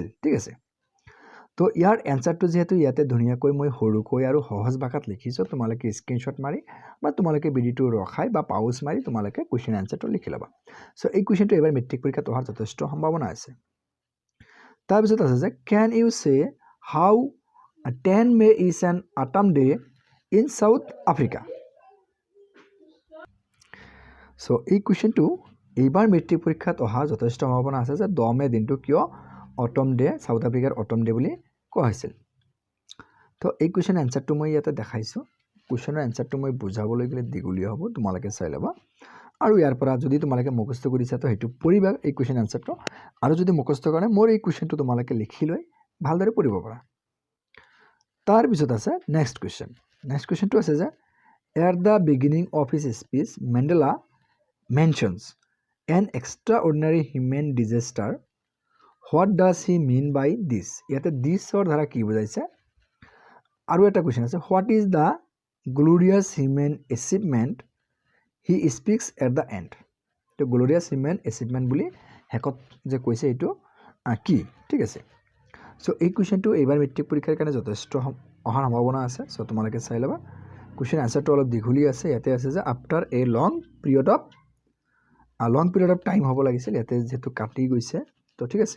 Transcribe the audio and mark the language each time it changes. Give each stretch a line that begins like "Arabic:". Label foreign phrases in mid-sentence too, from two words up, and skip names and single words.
Assamese: ঠিক আছে, তো ইয়াৰ এনচাৰটো যেহেতু ইয়াতে ধুনীয়াকৈ মই সৰুকৈ আৰু সহজ ভাষাত লিখিছোঁ, তোমালোকে স্ক্ৰীনশ্বট মাৰি বা তোমালোকে ভিডিঅ'টো ৰখাই বা পাউজ মাৰি তোমালোকে
English: question answerটো
Assamese: লিখি ল'বা। সো এই কুৱেশ্যনটো এবাৰ মেট্ৰিক পৰীক্ষাত অহাৰ যথেষ্ট সম্ভাৱনা আছে। তাৰপিছত আছে যে
English: can you say how 10 May is an autumn day in South Africa.
Assamese: সো এই কুৱেশ্যনটো এইবাৰ মেট্ৰিক পৰীক্ষাত অহা যথেষ্ট সম্ভাৱনা আছে যে 10 মে দিনটো কিয়
English: autumn day,
Assamese: সাউথ আফ্ৰিকাৰ
English: autumn day
Assamese: বুলি কোৱা হৈছিল। তো এই
English: question answerটো
Assamese: মই ইয়াতে দেখাইছোঁ। কুৱেশ্যনৰ এনচাৰটো মই বুজাবলৈ গ'লে দীঘলীয়া হ'ব, তোমালোকে চাই ল'বা। আৰু ইয়াৰ পৰা যদি তোমালোকে মুখস্থ কৰিছা তো সেইটো পঢ়িবা এই
English: question answerটো,
Assamese: আৰু যদি মুখস্থ কৰা মোৰ এই কুৱেশ্যনটো তোমালোকে লিখি লৈ ভালদৰে পঢ়িব পাৰা। তাৰপিছত আছে
English: next question. next questionটো
Assamese: আছে যে
English: at the beginning of his speech Mandela mentions an extraordinary human disaster. What does he mean by this?
Assamese: ইয়াতে দিছৰ দ্বাৰা কি বুজাইছে? আৰু এটা কুৱেশ্যন আছে
English: what is the glorious human achievement he speaks at the end?
Assamese: তো
English: glorious human achievement
Assamese: বুলি হেকত যে কৈছে এইটো কি? ঠিক আছে, সো এই কুৱেশ্যনটো এইবাৰ মেট্ৰিক পৰীক্ষাৰ কাৰণে যথেষ্ট অহাৰ সম্ভাৱনা আছে। সো তোমালোকে চাই ল'বা।
English: question answerটো
Assamese: অলপ দীঘলীয়া আছে। ইয়াতে আছে যে
English: after a long period of time
Assamese: হ'ব লাগিছিল, ইয়াতে যেহেতু কাটি গৈছে তো ঠিক আছে।